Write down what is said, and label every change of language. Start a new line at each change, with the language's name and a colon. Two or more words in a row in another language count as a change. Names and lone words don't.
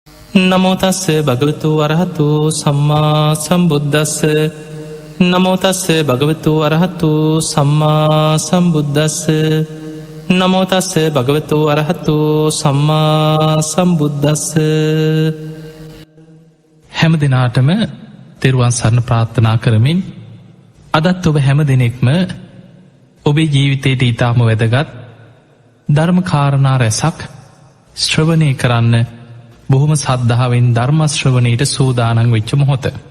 Pali: නමෝ තස්ස භගවතු වරහතු සම්මා සම්බුද්දස්ස නමෝ තස්ස භගවතු වරහතු සම්මා සම්බුද්දස්ස නමෝ තස්ස භගවතු වරහතු සම්මා සම්බුද්දස්ස.
Sinhala: හැම දෙනාටම තෙරුවන් සරණ ප්‍රාර්ථනා කරමින් අදත් ඔබ හැම දෙනෙක්ම ඔබේ ජීවිතයට ඉතාම වැදගත් ධර්මකාරණා රැසක් ශ්‍රවණය කරන්න බොහොම සද්ධාවෙන් ධර්මශ්‍රවණයට සූදානන් වෙච්ච මොහොත.